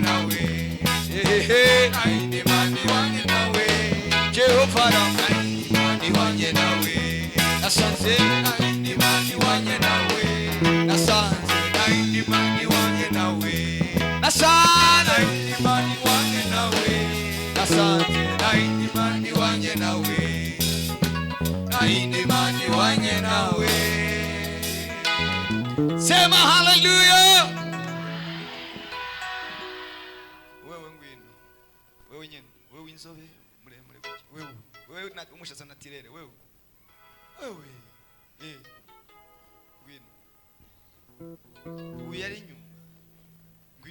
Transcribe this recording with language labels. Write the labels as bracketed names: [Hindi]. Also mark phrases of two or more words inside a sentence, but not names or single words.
[Rundi] nawe, nahindi Imana ihwanye nawe, Jehova nahindi Imana ihwanye nawe, nasanze nahindi Imana ihwanye nawe, nasanze nahindi Imana ihwanye nawe, nasanze nahindi Imana ihwanye nawe, nasanze nahindi Imana ihwanye nawe, nahindi Imana ihwanye nawe. [Swahili] Sema hallelujah. [Rundi] Wewe ngwino, wewe nyene, wewe inzobe muremure gutya, wewe na umushatsi natirere, wewe ngwino, uyu ari inyuma,